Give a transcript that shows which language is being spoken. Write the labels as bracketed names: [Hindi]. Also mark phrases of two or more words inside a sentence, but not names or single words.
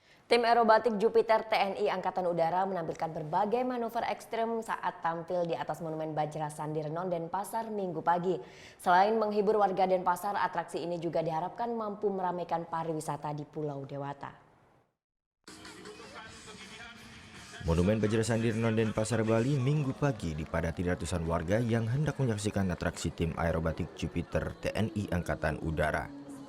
[Indonesian] Tim aerobatik Jupiter TNI Angkatan Udara menampilkan berbagai manuver ekstrem saat tampil di atas Monumen Bajra Sandi Renon Denpasar Minggu pagi. Selain menghibur warga Denpasar, atraksi ini juga diharapkan mampu meramaikan pariwisata di Pulau Dewata. Monumen Bajra Sandi Renon Denpasar, Bali Minggu pagi dipadati ratusan warga yang hendak menyaksikan atraksi tim aerobatik Jupiter TNI Angkatan Udara.